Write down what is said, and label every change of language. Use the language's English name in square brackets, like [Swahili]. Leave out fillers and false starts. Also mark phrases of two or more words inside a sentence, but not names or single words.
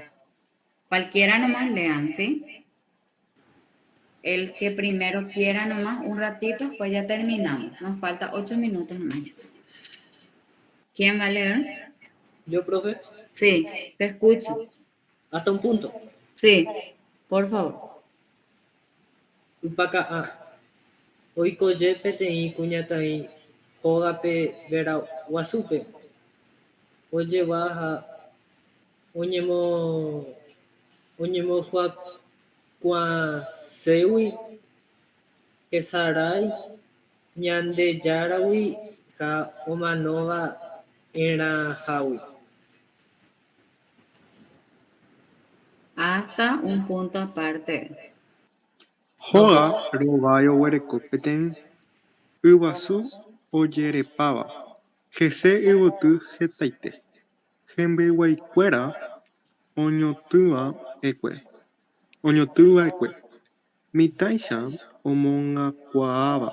[Spanish] Cualquiera nomás lean, ¿sí? El que primero quiera nomás, un ratito, pues ya terminamos. Nos falta 8 minutos nomás. ¿Quién va a leer? Yo, profe, Sí, te escucho. hasta un punto. Sí, por favor. [Guarani] Upaka a. Oikoje peteĩ kuñataĩ hógape Veraguasúpe. Ojeva ha oñemohuakuaaséigui hesarái Ñandejáragui ha ománova erãhágui. [Spanish] Hasta un punto aparte. [Guarani] Hóga rovái oguereko peteĩ yvasu ojerepáva hese yvyty hetaite hembeguaikuéra oñotỹva'ekue mitãicha omongakuaáva.